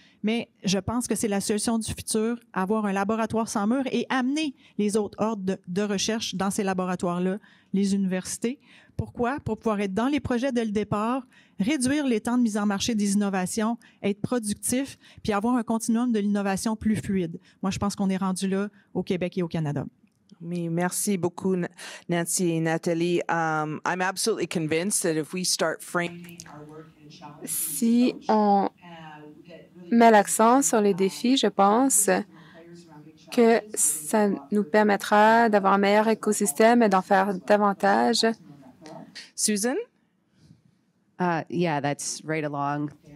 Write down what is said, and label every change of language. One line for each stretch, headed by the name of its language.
French: Mais je pense que c'est la solution du futur, avoir un laboratoire sans mur et amener les autres ordres de recherche dans ces laboratoires-là, les universités. Pourquoi? Pour pouvoir être dans les projets dès le départ, réduire les temps de mise en marché des innovations, être productif, puis avoir un continuum de l'innovation plus fluide. Moi, je pense qu'on est rendu là au Québec et au Canada. Oui, merci beaucoup, Nancy et Nathalie.
English: I'm absolutely convinced that if we start framing our work in challenge,
French: Si on met l'accent sur les défis, je pense que ça nous permettra d'avoir un meilleur écosystème et d'en faire davantage.
English: Susan? Yeah, that's right along.